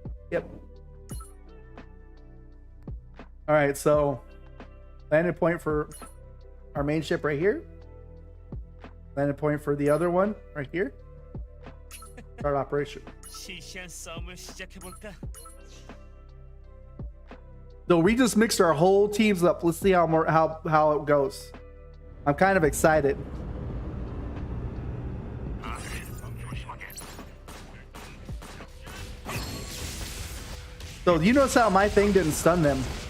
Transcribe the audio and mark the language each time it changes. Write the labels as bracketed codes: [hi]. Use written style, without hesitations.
[en] Yep. All right, so landing point for our main ship right here. Landing point for the other one right here. Start operation. [ko] 시시한 싸움을 시작해볼까? [en] So we just mixed our whole teams up. Let's see how it goes. I'm kind of excited. So you notice how my thing didn't stun them.